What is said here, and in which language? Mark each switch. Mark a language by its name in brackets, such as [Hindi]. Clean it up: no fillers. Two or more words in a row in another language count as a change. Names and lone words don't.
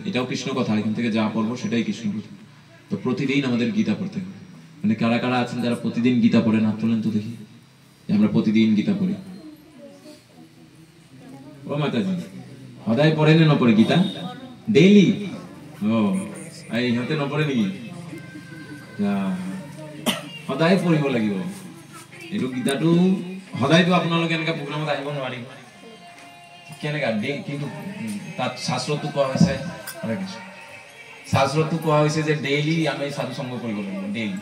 [Bangla] এটাও কৃষ্ণ কথা, এখান থেকে যা পড়বো সেটাই কৃষ্ণ কথা। তো প্রতিদিন আমাদের গীতা পড়তে হবে। মানে কারা কারা আছেন যারা প্রতিদিন গীতা পড়েন? হাত তোলেন তো দেখি, আমরা প্রতিদিন গীতা পড়ি। [Assamese] ও মাতাজি, সদায় পড়ে না পড়ে গীতা? ডেইলি? ও, এই হতে নপড়ে নেকি? সদায় পঢ়িব লাগিব এইটো গীতাটো। সদায়তো আপোনালোকে এনেকা প্ৰগ্ৰামত আহিব নোৱাৰিব, কেনেকা? কিন্তু তাত শাস্ত্ৰতো কোৱা হৈছে, শাস্ত্ৰতো কোৱা হৈছে যে ডেইলি আমি সাধু সংগ কৰিব লাগিব, ডেইলি।